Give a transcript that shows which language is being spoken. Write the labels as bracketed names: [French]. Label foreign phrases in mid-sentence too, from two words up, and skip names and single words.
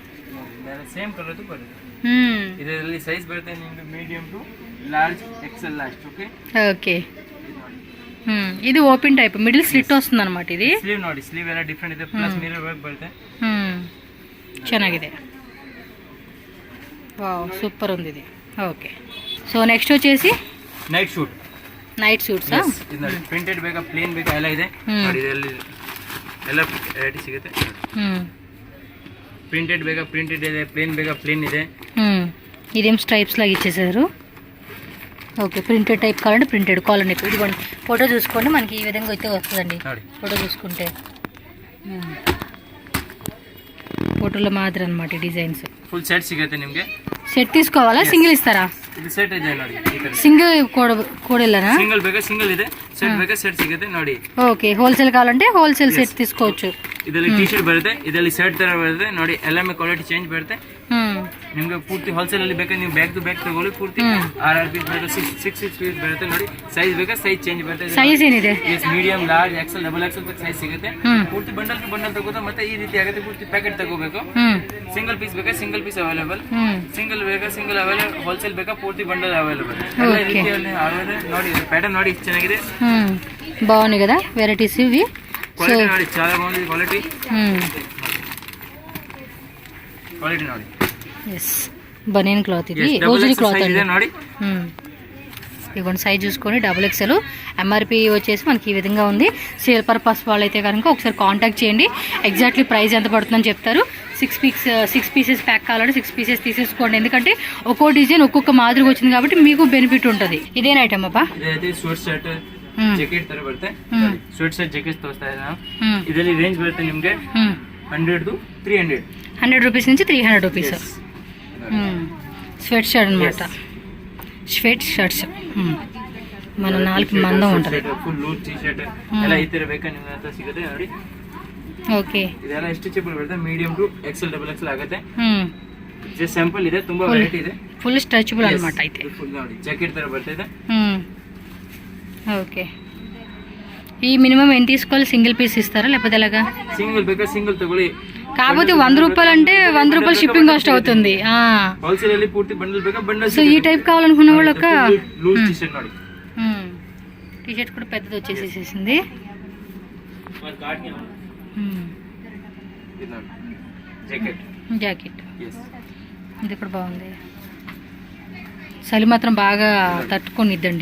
[Telugu] ఓకే, ఇది [English] open type, middle slit [Telugu] వస్తుంది అనమాట. [Kannada] ఇది ಚೆನ್ನಾಗಿದೆ. [Telugu] వావ్, సూపర్ ఉంది ఇది. [English] okay, so next [Telugu] వచ్చేసి [English] night suits [Kannada] ಪ್ರಿಂಟೆಡ್ ಬೇಕಾ ಪ್ಲೇನ್ ಬೇಕಾ ಎಲ್ಲ ಇದೆ ನೋಡಿ. ಇದರಲ್ಲಿ ಎಲ್ಲ ವೆರೈಟಿ ಸಿಗುತ್ತೆ. ಪ್ರಿಂಟೆಡ್ ಬೇಕಾ ಪ್ರಿಂಟೆಡ್ ಇದೆ, ಪ್ಲೇನ್ ಬೇಕಾ ಪ್ಲೇನ್ ಇದೆ. [Telugu] ఇదేం స్ట్రైప్స్ లాగా ఇచ్చేసారు. [English] okay, printed type [Telugu] కావాలంటే ప్రింటెడ్, [English] collar neck. [Telugu] ఇదిగోండి, ఫోటో చూసుకోండి, మనకి ఈ విధంగా అయితే వస్తుందండి. ఫోటో చూసుకుంటే ఫోటోలో మాత్రం అనమాట డిజైన్స్. [English] full set [Kannada] ಸಿಗುತ್ತೆ ನಿಮಗೆ. [Telugu] ಸೆಟ್ తీసుకోవాలా? సింగిల్ ఇస్తారా? [Kannada] ಇದು ಸೆಟ್ ಇದೆ ನೋಡಿ. [Telugu] సింగిల్ కూడలేనా? [Kannada] సింగిల్ ಬೇಕಾ సింగిల్ ಇದೆ, ಸೆಟ್ ಬೇಕಾ ಸೆಟ್ ಸಿಗುತ್ತೆ ನೋಡಿ. [Telugu] ఓకే, హోల్సేల్ కావాలంటే [English] wholesale set [Telugu] తీసుకోవచ్చు. [Kannada] ಇದರಲ್ಲಿ ಟಿ ಶರ್ಟ್ ಬರುತ್ತೆ, ಇದರಲ್ಲಿ ಶರ್ಟ್ ತರ ಬರುತ್ತೆ ನೋಡಿ. ಎಲ್ಲ [English] quality change [Kannada] ಬರುತ್ತೆ. ನಿಮ್ಗೆ ಪೂರ್ತಿ ಹೋಲ್ಸೇಲ್ ಅಲ್ಲಿ ಬೇಕಾದ್ರೆ ನೀವು [English] bag to bag [Kannada] ತಗೊಳ್ಳಿ, ಪೂರ್ತಿ 6 ಪೀಸ್ ಬರುತ್ತೆ, 6 ಪೀಸ್ ಬರುತ್ತೆ ನೋಡಿ. ಸೈಜ್ ಬೇಕಾ [English] size change [Kannada] ಬರುತ್ತೆ. ಸೈಜ್ ಏನಿದೆ? [English] S, medium, large, XL, double XL [Kannada] ತಕ್ಕ ಸೈಜ್ ಸಿಗುತ್ತೆ. ಪೂರ್ತಿ [English] bundle to bundle [Kannada] ತಗೋತಾ ಮತ್ತೆ ಈ ರೀತಿ ಆಗುತ್ತೆ. ಪೂರ್ತಿ ಪ್ಯಾಕೆಟ್ ತಗೋಬೇಕು. [English] single piece [Kannada] ಬೇಕಾ [English] single piece available, [Kannada] ಸಿಂಗಲ್ ಬೇಕಾ [English] single available, [Kannada] ಹೋಲ್ಸೇಲ್ ಬೇಕಾ ಪೂರ್ತಿ [English] bundle available. [Kannada] ಎಲ್ಲ ರೀತಿಯಲ್ಲಿ ನೋಡಿ ಪ್ಯಾಟರ್ನ್ ನೋಡಿ ಇಷ್ಟು ಚೆನ್ನಾಗಿದೆ. [Telugu] బాగున్నాయి కదా వెరైటీస్ ఇవి. క్వాలిటీ ನೋಡಿ చాలా బాగుంది. క్వాలిటీ ನೋಡಿ. [English] yes banian cloth [Telugu] ఇది, రోజురీ క్లాత్ అండి [Kannada] ನೋಡಿ. [Telugu] ఇదిగోండి సైజ్ చూసుకొని XXL. ఎంఆర్పి వచ్చేసి మనకి ఈ విధంగా ఉంది. [English] sale purpose [Telugu] వాళ్ళైతే కనుక ఒకసారి కాంటాక్ట్ చేయండి. [English] exactly price [Telugu] ఎంత పడుతుందని చెప్తారు. 6 [English] pieces pack [Telugu] కావాలంటే 6 పీసెస్ తీసేసుకోండి, ఎందుకంటే ఒక్కో డిజైన్ ఒక్కొక్క మాదిరిగా వచ్చింది కాబట్టి మీకు బెనిఫిట్ ఉంటుంది. ఇదేనా ఐటమ్ అప్ప? [Kannada] ఇదైతే [English] sweat shirt jacket [Kannada] ತರ ಬರುತ್ತೆ. [English] sweat shirt jacket [Kannada] ತೋರಿಸ್ತಾ ಇದ್ದೀನಿ ನಾವು. ಇದರಲ್ಲಿ ರೇಂಜ್ ಬರುತ್ತೆ ನಿಮಗೆ 100 to 300. [Telugu] 100 రూపీస్ నుంచి 300 రూపీస్. [English] sweat shirt [Telugu] అనమాట. [English] sweat shirts [Telugu] మన 4 మందం ఉంటుంది. [English] full loose T shirt [Kannada] ಎಲ್ಲ ಈ ತರ ಬೇಕಾ ನಿಮಗೆ ಅಂತ ಸಿಗುತ್ತೆ ನೋಡಿ. ಓಕೆ, ಇದೆಲ್ಲ ಸ್ಟ್ರೆಚಬಲ್ ಬರುತ್ತೆ. [English] medium to XL, double XL [Kannada] ಆಗುತ್ತೆ. [English] just sample [Kannada] ಇದೆ, ತುಂಬಾ ವೆರೈಟಿ ಇದೆ. [English] full stretchable [Telugu] ಅన్నమాట. అయితే [Kannada] ಫುಲ್ ನೋಡಿ ಜಾಕೆಟ್ ತರ ಬರ್ತದೆ. [Telugu] ఓకే, ఈ మినిమం ఎంత తీసుకోవాలి? సింగిల్ పీస్ ఇస్తారా లేకపోతే ఎలాగా? [Kannada] సింగిల్ ಬೇಕಾ సింగిల్ ತಗೊಳ್ಳಿ. [Telugu] కాకపోతే 100 రూపాయలు అంటే 100 రూపాయలు [English] shipping cost [Telugu] అవుతుంది. [Kannada] హోల్సేల్ ಅಲ್ಲಿ ಪೂರ್ತಿ ಬಂಡಲ್ ಬೇಕಾ ಬಂಡಲ್. [Telugu] సో ఈ టైప్ కావాలనుకున్న వాళ్ళు ఒక [English] loose T shirt ನೋಡಿ. [Telugu] టీ షర్ట్ కూడా పెద్దది వచ్చేసేసింది. జాకెట్ ఇది కూడా బాగుంది. చలి మాత్రం బాగా తట్టుకొనిద్దండి.